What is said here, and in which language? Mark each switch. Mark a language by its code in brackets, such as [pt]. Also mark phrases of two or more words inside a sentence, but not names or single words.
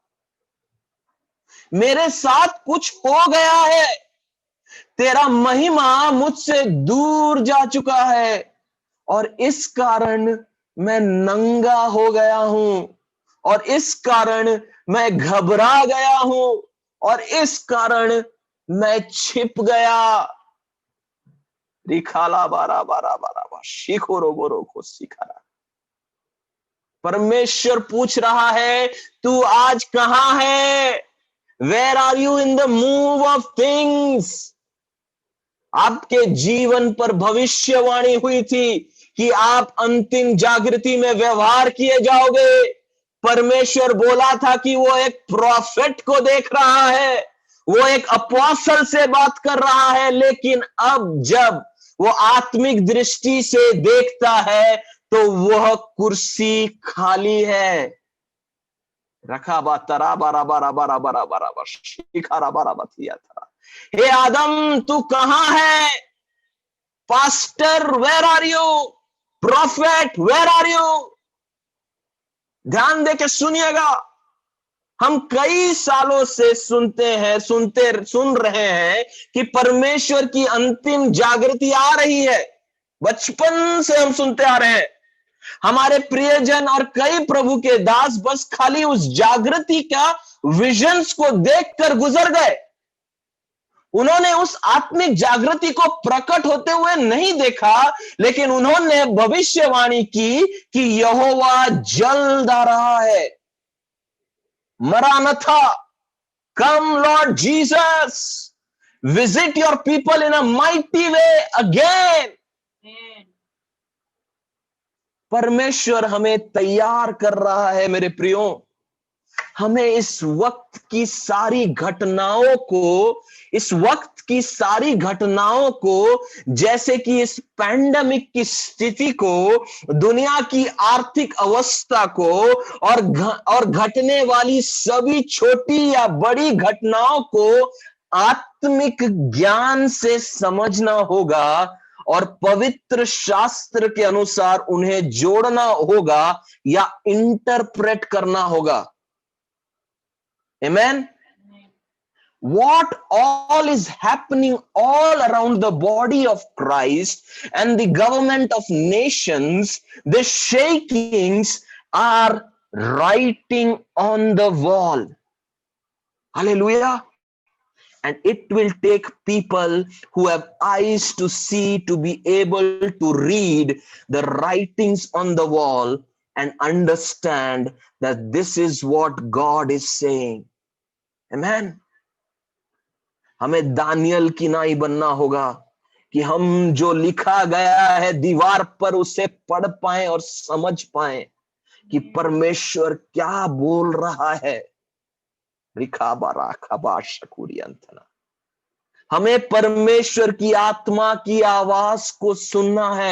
[hi] मेरे साथ कुछ हो गया है, तेरा महिमा मुझसे दूर जा चुका है, और इस कारण मैं नंगा हो गया हूं, और इस कारण मैं घबरा गया हूं, और इस कारण मैं छिप गया। रिखाला बारा बारा बारा शिखोरो बोरो को सिखारा। परमेश्वर पूछ रहा है, तू आज कहां है? [en] Where are you in the move of things? [hi] आपके जीवन पर भविष्यवाणी हुई थी कि आप अंतिम जागृति में व्यवहार किए जाओगे। परमेश्वर बोला था कि वो एक प्रॉफिट को देख रहा है, वो एक अपोस्टल से बात कर रहा है, लेकिन अब जब वो आत्मिक दृष्टि से देखता है तो वह कुर्सी खाली है। रखा बा तरा बारा बारा बारा बारा बारा शिखारा बारा बथिया था। हे आदम तू कहां है? [en] pastor where are you? prophet where are you? [hi] ध्यान दे के सुनिएगा। हम कई सालों से सुन रहे हैं कि परमेश्वर की अंतिम जागृति आ रही है। बचपन से हम सुनते आ रहे हैं। हमारे प्रियजन और कई प्रभु के दास बस खाली उस जागृति का विजन्स को देखकर गुजर गए। उन्होंने उस आत्मिक जागृति को प्रकट होते हुए नहीं देखा, लेकिन उन्होंने भविष्यवाणी की कि यहोवा जल्द आ रहा है। [en] Maranatha, come Lord Jesus, visit your people in a mighty way again. [hi] परमेश्वर हमें तैयार कर रहा है मेरे प्रियो। हमें इस वक्त की सारी घटनाओं को जैसे कि इस पैंडेमिक की स्थिति को, दुनिया की आर्थिक अवस्था को और घटने वाली सभी छोटी या बड़ी घटनाओं को आत्मिक ज्ञान से समझना होगा और पवित्र शास्त्र के अनुसार उन्हें जोड़ना होगा या इंटरप्रेट करना होगा। [en] Amen. What all is happening all around the body of Christ and the government of nations, the shakings are writing on the wall. Hallelujah. And it will take people who have eyes to see to be able to read the writings on the wall and understand that this is what God is saying. Amen. [hi] हमें दानियल की नाई बनना होगा कि हम जो लिखा गया है दीवार पर उसे पढ़ पाएं और समझ पाएं कि परमेश्वर क्या बोल रहा है। हमें परमेश्वर की आत्मा की आवाज को सुनना है।